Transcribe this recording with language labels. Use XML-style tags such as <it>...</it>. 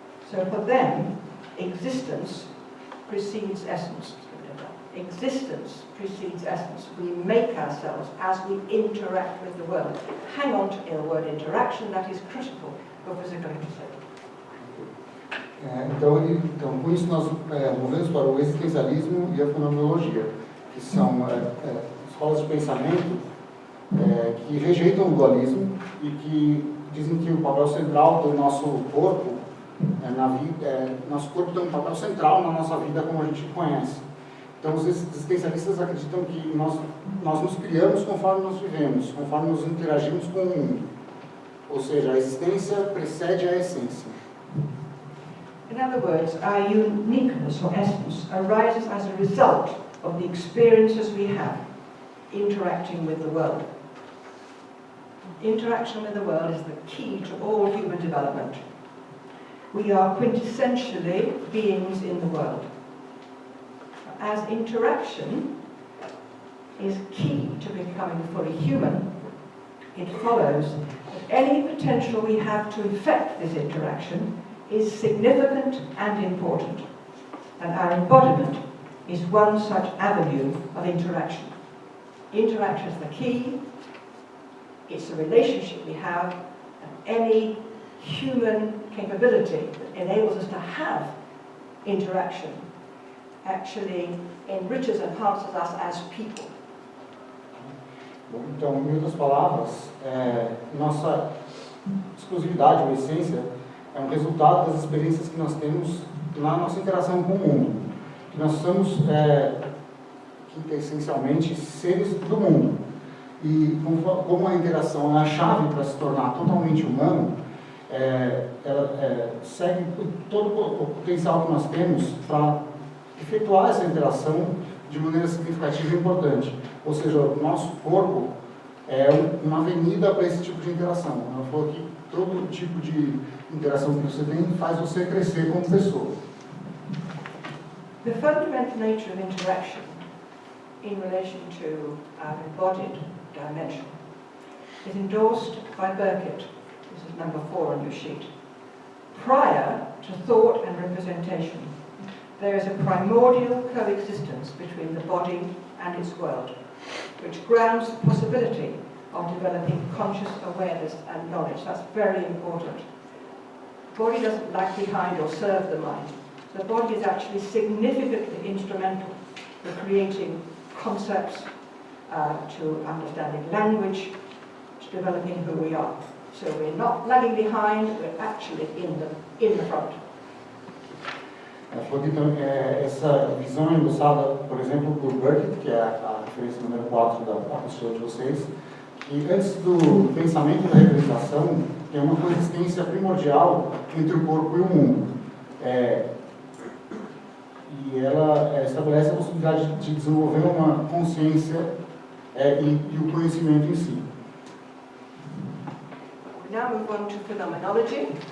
<en>So for them, existence precedes essence. existence precedes essence. We make ourselves as we interact with the world. Hang on to the word interaction, that is critical for physical understanding.</en> <pt>Então, com isso nós movemos para o existencialismo e a fenomenologia, que são escolas de pensamento que rejeitam o dualismo e que dizem que o papel central do nosso corpo na vida, nosso corpo tem um papel central na nossa vida como a gente conhece. Então, os existencialistas acreditam que nós nos criamos conforme nós vivemos, conforme nos interagimos com o mundo. Ou seja, a existência precede a essência.</pt> <en>In other words, our uniqueness or essence arises as a result of the experiences we have interacting with the world. Interaction with the world is the key to all human development. We are quintessentially beings in the world. As interaction is key to becoming fully human, it follows that any potential we have to effect this interaction is significant and important, and our embodiment is one such avenue of interaction. Interaction is the key, it's the relationship we have, and any human capability that enables us to have interaction actually enriches and enhances us as people.</en> <pt>Então, em outras palavras, nossa exclusividade ou essência é um resultado das experiências que nós temos na nossa interação com o mundo. Que nós somos, essencialmente, seres do mundo. E como a interação é a chave para se tornar totalmente humano, ela segue todo o potencial que nós temos para efetuar essa interação de maneira significativa e importante. Ou seja, o nosso corpo é uma avenida para esse tipo de interação. Ela falou que todo tipo de interação que você tem faz você crescer como pessoa.</pt> <en>The fundamental nature of interaction in relation to our embodied dimension is endorsed by Burkitt. This is number 4 on your sheet. Prior to thought and representation, there is a primordial coexistence between the body and its world, which grounds the possibility of developing conscious awareness and knowledge. That's very important. The body doesn't lag behind or serve the mind. The body is actually significantly instrumental for creating concepts, to understanding language, to developing who we are. So we're not lagging behind, we're actually in the front.</en> <pt>Então, essa visão é endossada, por exemplo, por Burkitt, que é a referência número 4 da apostila de vocês, que antes do pensamento da representação tem uma coexistência primordial entre o corpo e o mundo. E ela estabelece a possibilidade de desenvolver uma consciência e o conhecimento em si.</pt> <en>We now move on to phenomenology.</en>